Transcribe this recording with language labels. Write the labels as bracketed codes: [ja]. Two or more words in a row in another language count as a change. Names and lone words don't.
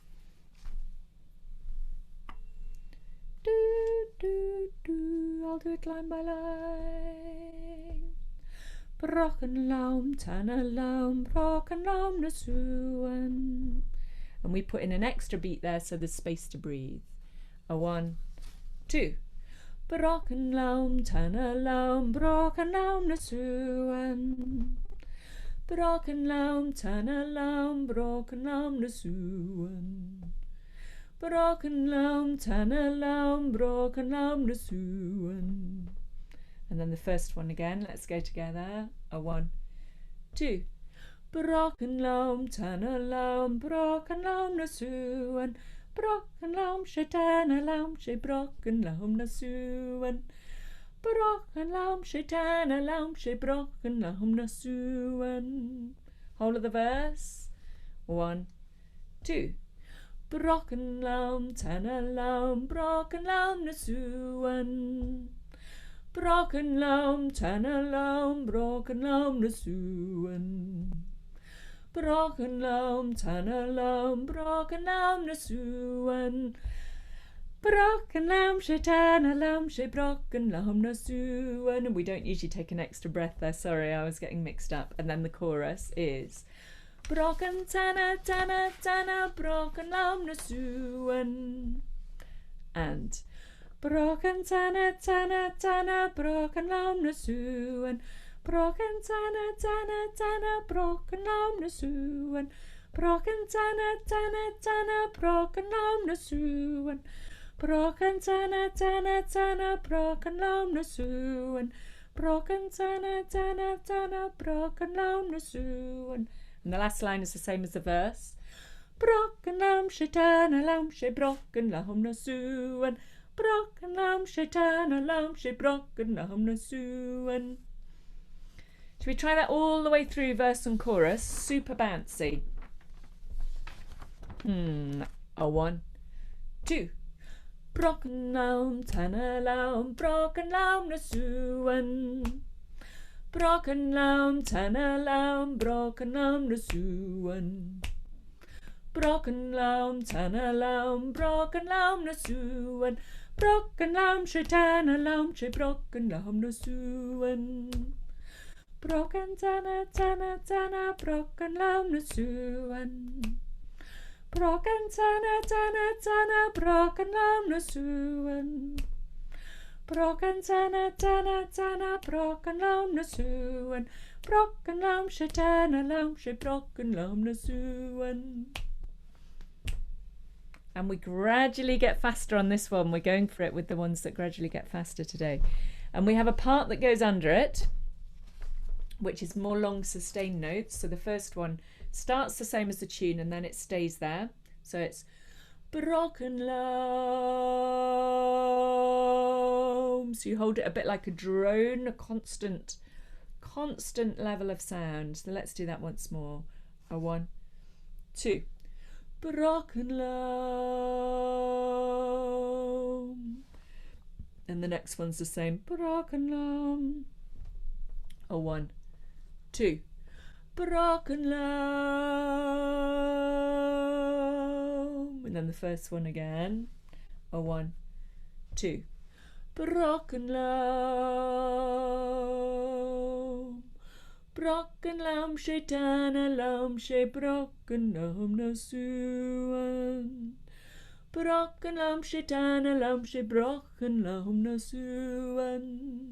[en] Do, do, do, I'll do it line by line. [gd] Brockenlaum, Tanalaum, Brockenlaum na Suan. [en] And we put in an extra beat there so there's space to breathe. A 1, 2. [gd] Brocken laum, tanne laum, brocken laum na suan. Brocken laum, tanne laum, brocken laum na suan. Brocken laum, tanne laum, brocken laum na suan. [en] And then the first one again, let's go together. 1, 2. [gd] Brocken laum, tanne laum, brocken laum na suan. Brocken laum, she tanne laum, she brocken laum na suan. Brocken laum, she tanne laum, she brocken laum na suan. [en] Whole of the verse. 1, 2. [gd] Brocken laum, tanne laum, brocken laum na suan. Brocken laum, tanne laum, brocken laum na suan. Brocken laum, tanne laum, brocken laum na suan. Brocken laum, she tanne laum, she brocken laum na suan. [en] And we don't usually take an extra breath there, sorry, I was getting mixed up. And then the chorus is [gd] brocken tanne, tanne, tanne, brocken laum na suan. And brocken tanne, tanne, tanne, brocken laum na suan. Brocken tanne, tanne, tanne, brocken laum na suan. Brocken tanne, tanne, tanne, brocken laum na suan. Brocken tanne, tanne, tanne, brocken laum na suan. Brocken tanne, tanne, tanne, brocken laum na suan. [en] And the last line is the same as the verse. [gd] Brocken laum, she tanne laum, she brocken laum na suan. Brocken laum, she tanne laum, she brocken laum na suan. [en] Should we try that all the way through, verse and chorus? Super bouncy. 1, 2. [gd] Brocken laum, tanne laum, brocken laum na suan. Brocken laum, tanne laum, brocken laum na suan. Brocken laum, tanne laum, brocken laum na suan. Brocken laum, she tanne laum, she brocken laum na suan. Brocken tanne, tanne, tanne, brocken laum na suan. Brocken tanne, tanne, tanne, brocken laum na suan. Brocken tanne, tanne, tanne, brocken laum na suan. Brocken laum, she tanne laum, she brocken laum na suan. [en] And we gradually get faster on this one. We're going for it with the ones that gradually get faster today. And we have a part that goes under it, which is more long sustained notes. So the first one starts the same as the tune and then it stays there. So it's [gd] brocken laum. [en] So you hold it a bit like a drone, a constant level of sound. So let's do that once more. [gd] 1, 2. Brocken laum. [en] And the next one's the same. [gd] Brocken laum. 1, 2. Brocken laum. [en] And then the first one again. 1, 2. [gd] Brocken laum. Brocken laum, she tanne laum, she brocken laum na suan. Brocken laum, she tanne laum, she brocken laum na suan.